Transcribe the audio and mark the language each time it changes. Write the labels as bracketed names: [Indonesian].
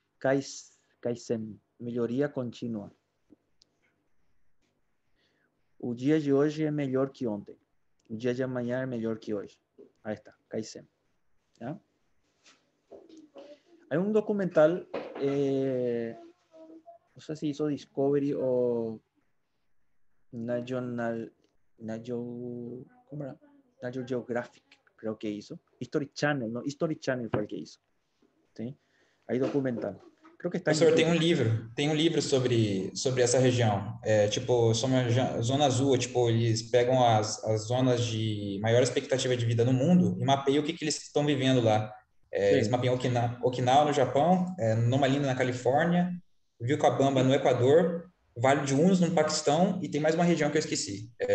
[Portuguese] Kaizen, melhoria contínua. O dia de hoje é melhor que ontem. O dia de amanhã é melhor que hoje. [Spanish] Ahí está, Kaizen. ¿Ya? Hay un documental, no sé si hizo Discovery o National Geographic, creo que hizo. History Channel, ¿no? History Channel fue el que hizo. ¿Sí? Hay documental. Creo que está [Portuguese] Professor, tem um livro sobre essa região. Tipo, zona azul, tipo, eles pegam as zonas de maior expectativa de vida no mundo e mapeiam o que eles estão vivendo lá. Eles mapeiam Okinawa no Japão, Noma Linda na Califórnia, Vilcabamba no Equador, Vale de Unos no Paquistão e tem mais uma região que eu esqueci.